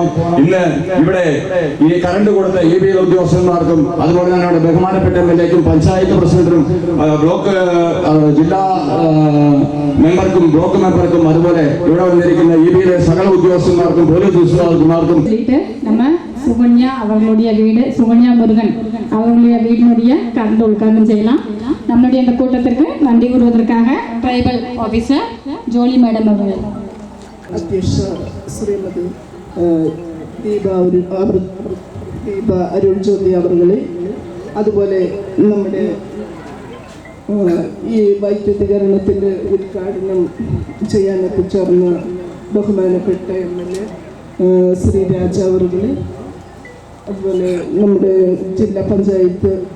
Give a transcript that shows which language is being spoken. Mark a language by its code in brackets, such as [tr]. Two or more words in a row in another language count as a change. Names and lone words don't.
[ml] ഇന്ന് ഇവിടെ ഈ കറണ്ട് കൊടുത്ത EB ഉദ്യോഗസ്ഥന്മാർക്കും അതുപോലെ തന്നെ അവിടെ ബഹുമാനപ്പെട്ട MLA-ക്കും പഞ്ചായത്ത് പ്രസിഡന്റിനും ബ്ലോക്ക് ജില്ലാ മെമ്പർക്കും ബ്ലോക്ക് മെമ്പർക്കും അതുപോലെ ഇവിടെ വന്നിരിക്കുന്ന EB-യിലെ സകല ഉദ്യോഗസ്ഥന്മാർക്കും പോലീസ് ഉദ്യോഗസ്ഥന്മാർക്കും [ta] நம்ம சுகன்யா அவர்களுடைய வீடு சுகன்யா முருகன் அவர்களுடைய வீட்டினுடைய கரண்ட் உட்கார்ந்து செய்யலாம். நம்மளுடைய இந்த கூட்டத்திற்கு நன்றி கூறுவதற்காக [en] tribal officer [ta] ஜோலி மேடம் அவர்கள். [ml] അധ്യക്ഷ ശ്രീമതി ദീപ അരുൺ ജ്യോതി അവர்களെ, അതുപോലെ നമ്മുടെ ഈ വൈദ്യുതീകരണത്തിൻ്റെ ഉദ്ഘാടനം ചെയ്യാൻ എത്തിച്ചേർന്ന ബഹുമാനപ്പെട്ട MLA ശ്രീ രാജ അവர்களെ, അതുപോലെ നമ്മുടെ ജില്ലാ പഞ്ചായത്ത്